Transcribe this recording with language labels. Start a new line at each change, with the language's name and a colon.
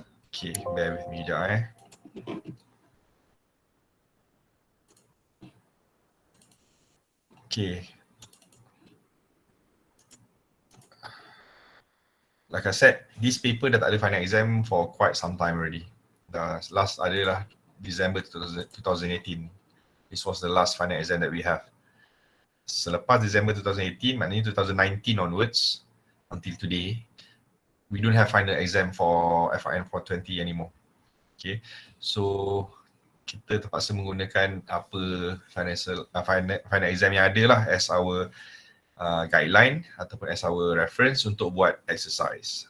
English: Okay, bear with me sekejap Okay. Like I said, this paper
Malay: dah tak ada
English: final exam for quite some time already. The last adalah December 2018. This was the last final exam that we have. Selepas December 2018, maknanya 2019 onwards, until today, we don't have final exam for FIN420 anymore.
Malay: Okay, so kita terpaksa menggunakan apa final exam yang ada lah
English: as our guideline
Malay: ataupun
English: as our reference
Malay: untuk buat exercise.